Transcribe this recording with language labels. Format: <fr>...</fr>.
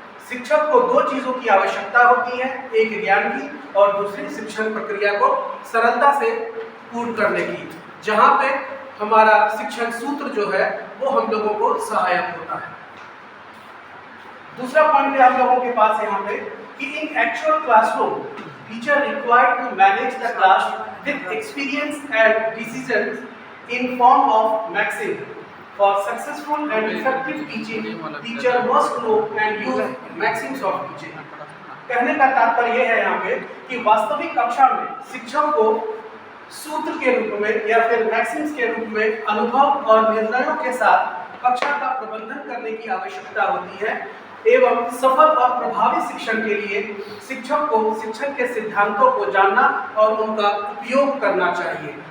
<hi>शिक्षक को दो चीज़ों की आवश्यकता होती है, एक ज्ञान की और दूसरी शिक्षण प्रक्रिया को सरलता से पूर्ण करने की, जहाँ पे हमारा शिक्षण सूत्र जो है वो हम लोगों को सहायक होता है। दूसरा पॉइंट है हम लोगों के पास यहाँ पे कि</hi> <en>In actual classroom teacher required to manage the class with experience and decisions in form of maxim. For successful and effective teaching, teacher must know and use maxims of teaching.</en> <hi>कहने का तात्पर्य यह है यहाँ पे कि वास्तविक कक्षा में शिक्षक को सूत्र के रूप में या फिर मैक्सिम्स के रूप में अनुभव और निर्णयों के साथ कक्षा का प्रबंधन करने की आवश्यकता होती है, एवं सफल और प्रभावी शिक्षण के लिए शिक्षक को शिक्षण के सिद्धांतों को जानना और उनका उपयोग करना चाहिए।</hi>